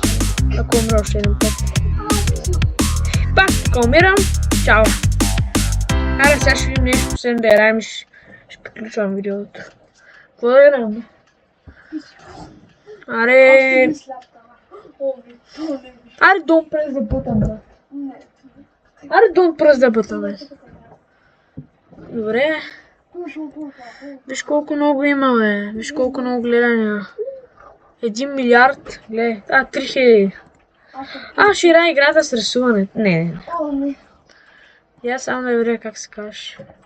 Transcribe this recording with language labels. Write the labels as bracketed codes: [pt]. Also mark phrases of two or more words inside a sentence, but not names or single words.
[bg] Ако умра още един път. Пак, ако умирам, чао. Аре, сега ще видим нещо последно да играем и ще приключвам видеото. Какво да играем? Аре... Аре, [en] don't press the button, [bg] бе. Аре, [en] don't press the button, [bg] бе. Добре. Виж колко много има, бе. Виж колко много гледания. 1 милиард. Гледай. 3000. Ще играя играта с рисуване. Не. Я само да видя как се казваш.